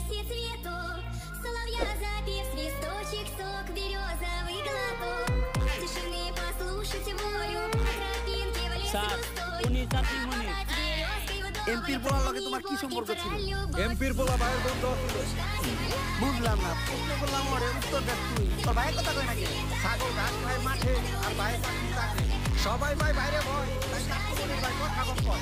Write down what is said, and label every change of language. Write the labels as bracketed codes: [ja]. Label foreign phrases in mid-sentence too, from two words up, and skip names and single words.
[ru] свет цветов, соловья запев, свисточек, сок, березовый глоток. Тишины послушать волю, по тропинке в лес густой. [bn] এমপির পোলার লগে তোমার কি সম্পর্ক ছিল? এমপির পোলা ভাইয়ের বন্ধু ছিল। বুঝলাম না, প্রশ্ন করলাম ওরে উত্তর দেখ তুই। তোর ভাইয়ের কথা কই নাকি? ছাগল ঘাস খায় মাঠে আর ভাই চাকরি। সবাই ভাই বাইরে ভয়, তাই চাকরি করে ভাই কথা কম কয়।